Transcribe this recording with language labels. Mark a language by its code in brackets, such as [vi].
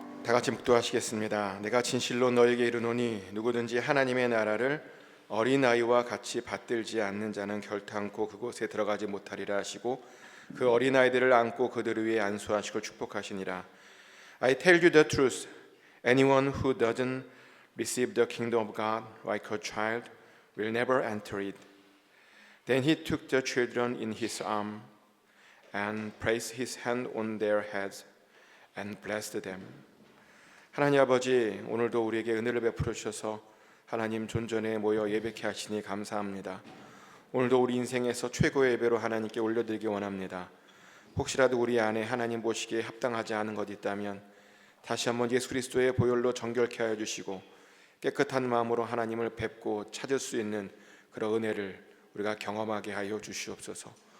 [ko] 다 같이 묵도하시겠습니다. 내가 진실로 너에게 이르노니 누구든지 하나님의 나라를 어린아이와 같이 받들지 않는 자는 결탄코 그곳에 들어가지 못하리라 하시고 그 어린아이들을 안고 그들 위에 안수하시고 축복하시니라. [en] I tell you the truth, anyone who doesn't receive the kingdom of God like a child will never enter it. Then he took the children in his arms and placed his hand on their heads and blessed them. [ko] 하나님 아버지, 오늘도 우리에게 은혜를 베풀어 주셔서 하나님 존전에 모여 예배케 하시니 감사합니다. 오늘도 우리 인생에서 최고의 예배로 하나님께 올려드리기 원합니다. 혹시라도 우리 안에 하나님 보시기에 합당하지 않은 것 있다면 다시 한번 예수 그리스도의 보혈로 정결케 하여 주시고 깨끗한 마음으로 하나님을 뵙고 찾을 수 있는 그런 은혜를 우리가 경험하게 하여 주시옵소서.